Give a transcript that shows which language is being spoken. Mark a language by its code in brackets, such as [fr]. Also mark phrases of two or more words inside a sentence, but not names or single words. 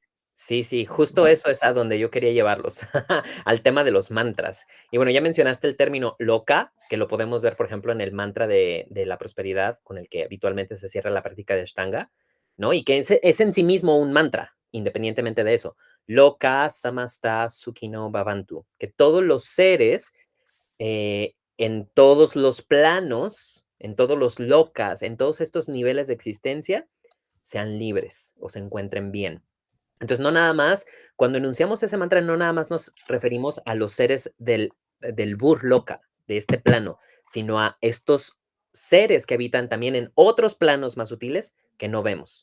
[es] Sí, sí, justo eso es a donde yo quería llevarlos, al tema de los mantras. Y bueno, ya mencionaste el término loka, que lo podemos ver, por ejemplo, en el mantra de la prosperidad, con el que habitualmente se cierra la práctica de Ashtanga, ¿no? Y que es en sí mismo un mantra, independientemente de eso. [sa] लोकाः समस्ताः सुखिनो भवन्तु, [es] que todos los seres, en todos los planos, en todos los lokas, en todos estos niveles de existencia, sean libres o se encuentren bien. Entonces, no nada más, cuando enunciamos ese mantra, no nada más nos referimos a los seres del Burloka, de este plano, sino a estos seres que habitan también en otros planos más sutiles que no vemos.